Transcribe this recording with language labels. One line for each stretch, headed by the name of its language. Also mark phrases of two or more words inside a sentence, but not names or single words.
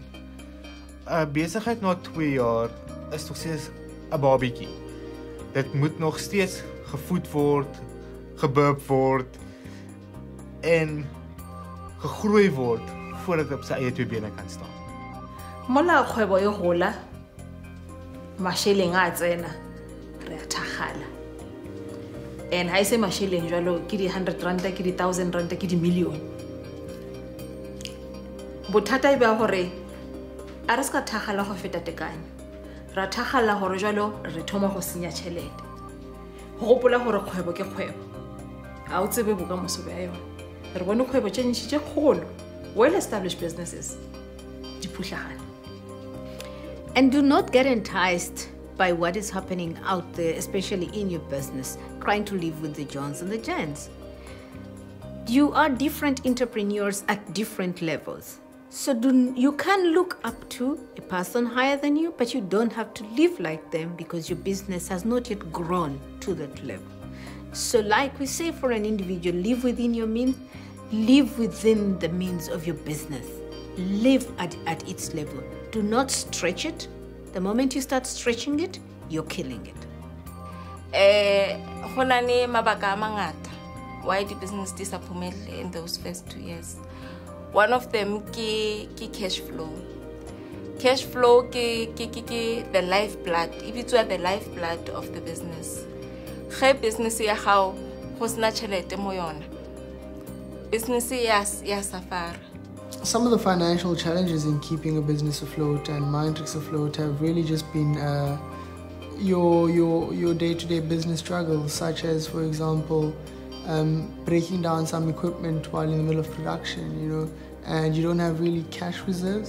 Afrikaans: 'n Besigheid na 2 jaar is nog steeds 'n babietjie. Dit moet nog steeds gevoed word, gebub word en gegroei word voordat dit op sy eie 2 bene kan staan.
Northern Sotho: Mola kgwebo e gola, masheleng a tsena, re a thagala. And ha ise masheleng jwalo ke di 100 rand, ke di 1000 rand, ke di million. Bothata e ba hore a re ska thagala go feta tekanyo. Ra thagala hore jwalo re thoma go senya tšhelete. Go gopola hore kgwebo ke kgwebo. A o tsebe bokamoso ba yona. Re bone kgwebo tše ntši tše kgolo,
English: well established businesses
Northern Sotho: di phutlagana.
English: And do not get enticed by what is happening out there, especially in your business, trying to live with the Johns and the Jens. You are different entrepreneurs at different levels. So you can look up to a person higher than you, but you don't have to live like them because your business has not yet grown to that level. So like we say for an individual, live within your means, live within the means of your business. Live at its level. Do not stretch it. The moment you start stretching it, you're killing it.
Northern Sotho: Hona ne mabaka a mangata
English: why the business disappointed in those first 2 years. One of them ke cash flow. Cash flow ke the lifeblood. If it's the lifeblood of the business.
Northern Sotho: Ge business ya gago go sna tšhelete mo yona, business ya safara.
English: Some of the financial challenges in keeping a business afloat and Mindtrix afloat have really just been your day-to-day business struggles, such as, for example, breaking down some equipment while in the middle of production, and you don't have really cash reserves.